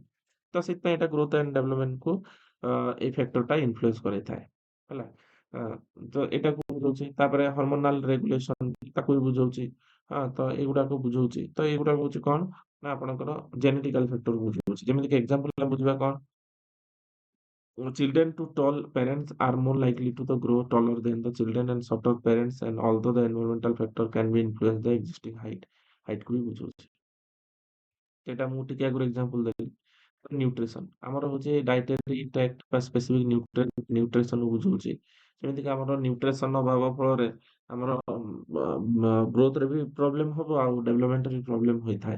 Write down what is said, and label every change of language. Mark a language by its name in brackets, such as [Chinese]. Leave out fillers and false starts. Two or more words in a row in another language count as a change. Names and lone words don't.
[Odia] ତ ସେଥିପାଇଁ ଏଇଟା [English] growth and development [Odia] ଏଇ ଫ୍ୟାକ୍ଟରଟା ଇନଫ୍ଲୁଏନ୍ସ କରିଥାଏ ହେଲା। ତ ଏଇଟାକୁ ବୁଝଉଛି। ତାପରେ [English] hormonal regulation [Odia] ତାକୁ ବି ବୁଝଉଛି। ହଁ, ତ ଏଗୁଡାକ ବୁଝଉଛି। ତ ଏଗୁଡାକ ହଉଛି କଣ ନା ଆପଣଙ୍କର [English] genetical factor [Odia] ବୁଝଉଛି। ଯେମିତିକି ଏକ୍ସାମ୍ପଲ ଆମେ ବୁଝିବା କଣ [English] children to tall parents are more likely to the grow taller than the children and shorter parents and although the environmental factor can be influence the existing height [Hindi] को भी [English] बुझଉଛି। [Odia] ସେଇଟା ମୁଁ ଟିକେ ଆଗରୁ ଏକ୍ସାମ୍ପଲ ଦେଲି। ନ୍ୟୁଟ୍ରିସନ ଆମର ହଉଛି [English] dietary intact [Odia] ବା [English] specific nutrition [Odia] ବୁଝଉଛି। ଯେମିତିକି ଆମର ନ୍ୟୁଟ୍ରିସନ ଅଭାବ ଫଳରେ ଆମର ଗ୍ରୋଥରେ ବି ପ୍ରୋବ୍ଲେମ ହବ ଆଉ ଡେଭଲପମେଣ୍ଟରେ ବି ପ୍ରୋବ୍ଲେମ ହୋଇଥାଏ।